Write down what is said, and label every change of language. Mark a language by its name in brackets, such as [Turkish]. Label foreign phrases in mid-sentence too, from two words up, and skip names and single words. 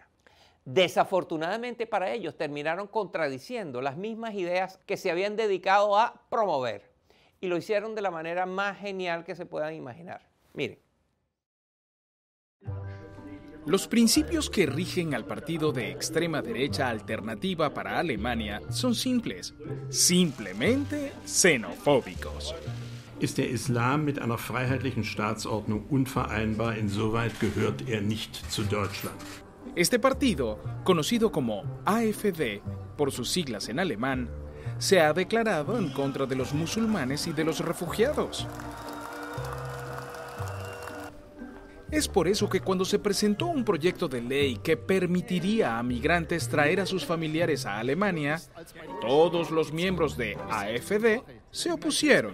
[Spanish] Desafortunadamente para ellos terminaron contradiciendo las mismas ideas que se habían dedicado a promover y lo hicieron de la manera más genial que se puedan imaginar. Miren. Los principios que rigen al partido de extrema derecha Alternativa para Alemania son simples, simplemente xenofóbicos. [German] Ist der Islam mit einer freiheitlichen Staatsordnung unvereinbar, insoweit gehört er nicht zu Deutschland. [Spanish] Este partido, conocido como AfD por sus siglas en alemán, se ha declarado en contra de los musulmanes y de los refugiados. Es por eso que cuando se presentó un proyecto de ley que permitiría a migrantes traer a sus familiares a Alemania, todos los miembros de AfD se opusieron.